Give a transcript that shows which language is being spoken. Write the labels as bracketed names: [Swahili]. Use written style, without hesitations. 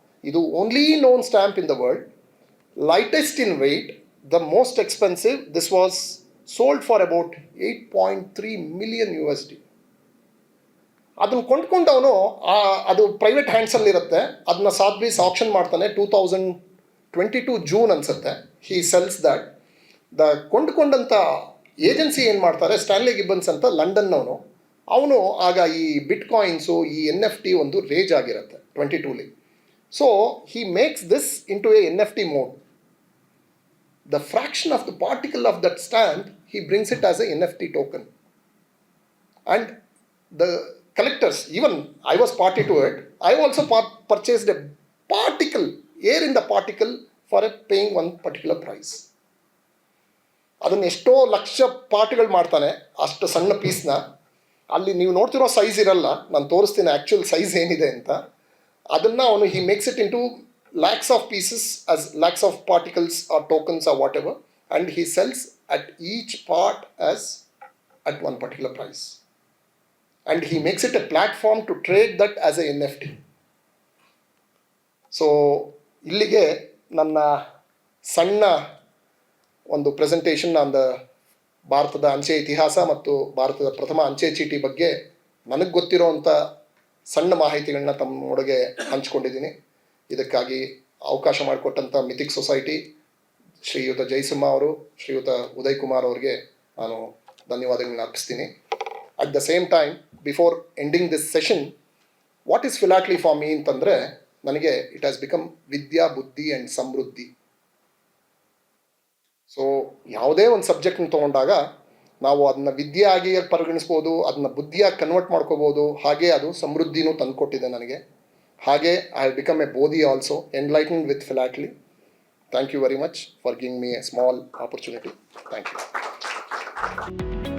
[English] ಇದು only known stamp in the world, lightest in weight, the most expensive. This was sold for about $8.3 million. [Kannada] ಅದನ್ನು ಕೊಂಡ್ಕೊಂಡವನು ಅದು private ಹ್ಯಾಂಡ್ಸಲ್ಲಿರುತ್ತೆ. ಅದನ್ನ ಸಾತ್ಬೀಸ್ action ಮಾಡ್ತಾನೆ 2022 June ಅನಿಸುತ್ತೆ. [English] He sells that. [Kannada] The ಕೊಂಡ್ಕೊಂಡಂಥ agency ಏನು ಮಾಡ್ತಾರೆ, Stanley gibbons ಅಂತ ಲಂಡನ್ನವನು. ಅವನು ಆಗ ಈ ಬಿಟ್ ಕಾಯಿನ್ಸು, ಈ NFT ಒಂದು ರೇಜ್ ಆಗಿರುತ್ತೆ 22. [English] So he makes this into a NFT mode. The fraction of the particle of that stamp, he brings it as a NFT token. And the collectors, even I was party to it, I also purchased a particle, air in the particle, for paying one particular price. [Kannada] ಅದನ್ನು ಎಷ್ಟೋ ಲಕ್ಷ ಪಾರ್ಟ್ಗಳು ಮಾಡ್ತಾನೆ ಅಷ್ಟು ಸಣ್ಣ ಪೀಸ್ನ. ಅಲ್ಲಿ ನೀವು ನೋಡ್ತಿರೋ size ಇರಲ್ಲ, ನಾನು ತೋರಿಸ್ತೀನಿ ಆ್ಯಕ್ಚುಯಲ್ ಸೈಜ್ ಏನಿದೆ ಅಂತ. ಅದನ್ನು ಅವನು [English] He makes it into lakhs of pieces as lakhs of particles or tokens or whatever, and he sells at each part as at one particular price, and he makes it a platform to trade that as a NFT. [Kannada] So ಇಲ್ಲಿಗೆ ನನ್ನ ಸಣ್ಣ ಒಂದು presentation on the ಭಾರತದ ಅಂಚೆ ಇತಿಹಾಸ ಮತ್ತು ಭಾರತದ ಪ್ರಥಮ ಅಂಚೆ ಚೀಟಿ ಬಗ್ಗೆ ನನಗೆ ಗೊತ್ತಿರೋವಂಥ ಸಣ್ಣ ಮಾಹಿತಿಗಳನ್ನ ತಮ್ಮೊಳಗೆ ಹಂಚ್ಕೊಂಡಿದ್ದೀನಿ. ಇದಕ್ಕಾಗಿ ಅವಕಾಶ ಮಾಡಿಕೊಟ್ಟಂಥ ಮಿಥಿಕ್ ಸೊಸೈಟಿ, ಶ್ರೀಯುತ ಜಯಸಿಂಹ ಅವರು, ಶ್ರೀಯುತ ಉದಯ್ ಕುಮಾರ್ ಅವರಿಗೆ ನಾನು ಧನ್ಯವಾದಗಳನ್ನ ಅರ್ಪಿಸ್ತೀನಿ. [English] at the same time, before ending this session, what is philately for me [Kannada] ಅಂತಂದರೆ, ನನಗೆ [English] It has become ವಿದ್ಯಾ, ಬುದ್ಧಿ and ಸಮೃದ್ಧಿ. [Kannada] ಸೊ ಯಾವುದೇ ಒಂದು ಸಬ್ಜೆಕ್ಟ್ನ ತೊಗೊಂಡಾಗ ನಾವು ಅದನ್ನ ವಿದ್ಯೆ ಆಗಿ ಪರಿಗಣಿಸ್ಬೋದು, ಅದನ್ನ ಬುದ್ಧಿಯಾಗಿ ಕನ್ವರ್ಟ್ ಮಾಡ್ಕೋಬೋದು, ಹಾಗೆ ಅದು ಸಮೃದ್ಧಿನೂ ತಂದುಕೊಟ್ಟಿದೆ ನನಗೆ. [English] ಹಾಗೆ I have become a Bodhi also, enlightened with philately. Thank you very much for giving me a small opportunity. Thank you.